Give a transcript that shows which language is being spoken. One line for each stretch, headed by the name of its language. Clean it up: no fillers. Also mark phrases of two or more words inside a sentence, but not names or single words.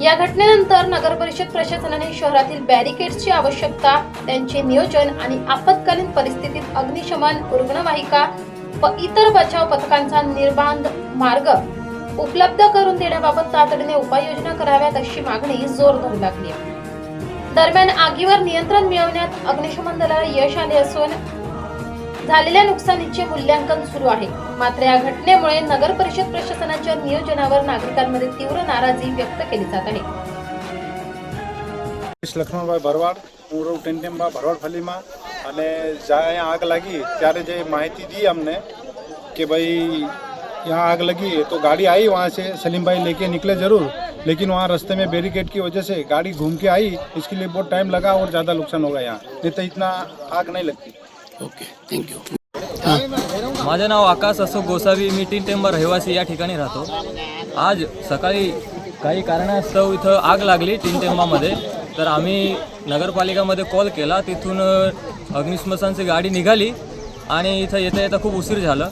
Marathi: या घटनेनंतर नगर परिषद प्रशासनाने शहरातील बॅरिकेड्सची आवश्यकता, त्यांचे नियोजन आणि आपत्कालीन परिस्थितीत अग्निशमन, रुग्णवाहिका व इतर बचाव पथकांचा निर्बाध मार्ग उपलब्ध करून देण्याबाबत तातडीने उपाययोजना कराव्यात अशी मागणी जोर धरू लागली आहे। दरम्यान आगीवर नियंत्रण मिळवण्यात अग्निशमन दलाला यश आले असून झालेल्या नुकसानीचे मूल्यांकन सुरू आहे। मात्र या घटनेमुळे नगर परिषद प्रशासनाच्या नियोजनावर नागरिकांमध्ये तीव्र नाराजी व्यक्त केली जात आहे।
Gujarati: લક્ષ્મણભાઈ ભરવાડ, હું રહું ટેન્ટેમ્બા ભરવાડ ફલીમાં અને જ્યાં આગ લાગી ત્યારે જે માહિતી
Hindi: दी हमने कि भाई यहाँ आग लगी है तो गाड़ी आई वहाँ से सलीम भाई लेके निकले ज़रूर, लेकिन वहाँ रास्ते में बैरिकेड की वजह से गाड़ी घूम के आई, इसके लिए बहुत टाइम लगा और ज़्यादा नुकसान होगा यहाँ, नहीं तो इतना आग नहीं लगती।
English: Okay, thank you.
Marathi: माझे नाव आकाश अशोक गोसावी, मी तीनटेंबा रहिवासी या ठिकाणी राहतो। आज सकाळी काही कारणास्तव इथं आग लागली तीनटेंबामध्ये, तर आम्ही नगरपालिकामध्ये कॉल केला। तिथून अग्निशमनाची गाडी निघाली आणि इथं येता येता खूप उशीर झालं।